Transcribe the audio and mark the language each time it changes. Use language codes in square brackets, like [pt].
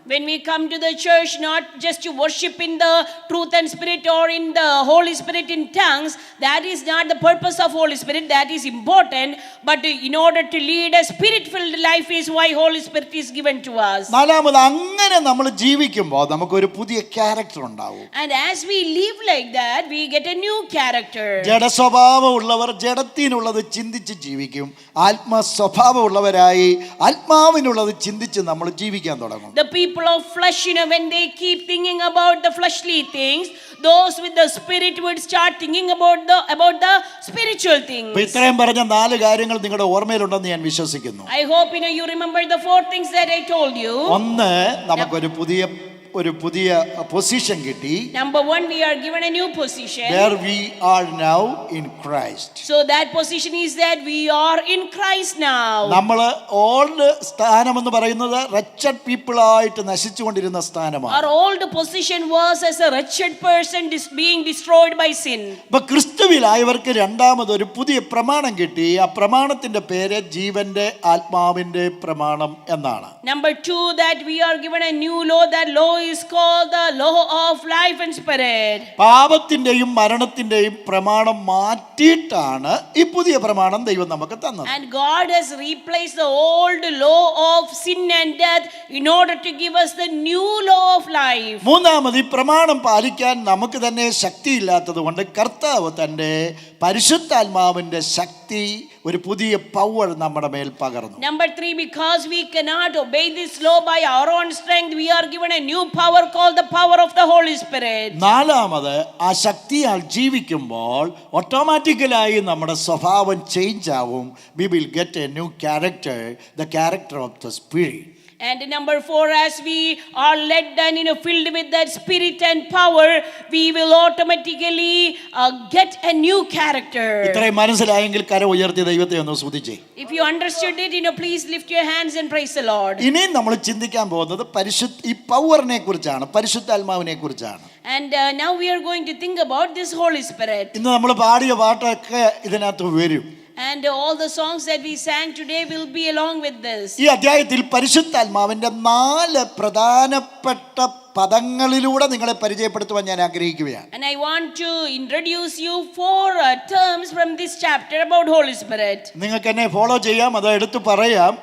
[en] When we come to the church, not just to worship in the truth and spirit or in the Holy Spirit in tongues, that is not the purpose of Holy Spirit. That is important, but in order to lead a spirit-filled life is why Holy Spirit is given to us. [ml] നാലാമത്, അങ്ങനെ നമ്മൾ ജീവിക്കുമ്പോൾ നമുക്കൊരു പുതിയ character ഉണ്ടാവും. [en] And as we live like that, we get a new character. [ml] ജഡസ്വഭാവമുള്ളവർ ജഡത്തിനുള്ളത് ചിന്തിച്ച് ജീവിക്കും. ആത്മസ്വഭാവമുള്ളവരായി ആത്മാവിനുള്ളത് ചിന്തിച്ച് നമ്മൾ ജീവിക്കാൻ തുടങ്ങും. [en] The people of flesh, when they keep thinking about the fleshly things, those with the spirit would start thinking about the spiritual things. [ml] ഇത്രയും പറഞ്ഞ 4 കാര്യങ്ങൾ നിങ്ങളുടെ ഓർമ്മയിലുണ്ടെന്ന് ഞാൻ വിശ്വസിക്കുന്നു. [en] I hope you remember the 4 things that I told you. [ml] ഒന്ന്, നമുക്കൊരു പുതിയ position കിട്ടി. [en] Number 1, we are given a new position. Where we are now in Christ. So that position is that we are in Christ now. [ml] നമ്മൾ old സ്ഥാനം എന്ന് പറയുന്നത് [en] wretched people [ml] ആയിട്ട് നശിച്ചുകൊണ്ടിരുന്ന സ്ഥാനമാണ്. [en] Our old position was as a wretched person being destroyed by sin. [ml] ഇപ്പൊ ക്രിസ്തുവിലായവർക്ക് രണ്ടാമത് ഒരു പുതിയ പ്രമാണം കിട്ടി. ആ പ്രമാണത്തിന്റെ പേര് ജീവന്റെ ആത്മാവിന്റെ പ്രമാണം എന്നാണ്. [en] Number 2, that we are given a new law. That law is called the law of life and spirit. [ml] പാപത്തിന്റെയും മരണത്തിന്റെയും പ്രമാണം മാറ്റിയിട്ടാണ് ഈ പുതിയ പ്രമാണം ദൈവം നമുക്ക് തന്നത്. [en] And God has replaced the old law of sin and death in order to give us the new law of life. [ml] മൂന്നാമത്, ഈ പ്രമാണം പാലിക്കാൻ നമുക്ക് തന്നെ ശക്തിയില്ലാത്തത് കൊണ്ട് കർത്താവ് തന്റെ പരിശുദ്ധാത്മാവിന്റെ ശക്തി, ഒരു പുതിയ പവർ നമ്മുടെ മേൽ പകർന്നു. [en] Number 3, because we cannot obey this law by our own strength, we are given a new power called the power of the Holy Spirit. [ml] നാലാമത്, ആ ശക്തിയാൽ ജീവിക്കുമ്പോൾ ഓട്ടോമാറ്റിക്കലായി നമ്മുടെ സ്വഭാവം ചേഞ്ച് ആവും. [en] We will get a new character, the character of the Spirit. And number 4, as we are led and filled with that spirit and power, we will automatically get a new character. [ml] ഇത്രയും മനസ്സിലായെങ്കിൽ കരം ഉയർത്തി ദൈവത്തെ ഒന്ന് സ്തുതിച്ചേ. [en] If you understood it, please lift your hands and praise the Lord. [ml] ഇനി നമ്മൾ ചിന്തിക്കാൻ പോകുന്നത് ഈ പവറിനെ കുറിച്ചാണ്, പരിശുദ്ധാത്മാവിനെ കുറിച്ചാണ്. [en] And now we are going to think about this Holy Spirit. [ml] ഇന്ന് നമ്മൾ പാടിയ പാട്ടൊക്കെ ഇതിനകത്ത് വരും. [en] And all the songs that we sang today will be along with this. [ml] ഈ അധ്യായത്തിൽ പരിശുദ്ധാത്മാവിന്റെ 4 പ്രധാനപ്പെട്ട പദങ്ങളിലൂടെ നിങ്ങളെ പരിചയപ്പെടുത്തുവാൻ ഞാൻ ആഗ്രഹിക്കുകയാണ്. [en] And I want to introduce you 4 terms from this chapter about Holy Spirit. [ml] നിങ്ങൾക്ക് എന്നെ ഫോളോ ചെയ്യാം, അത് എടുത്തു പറയാം.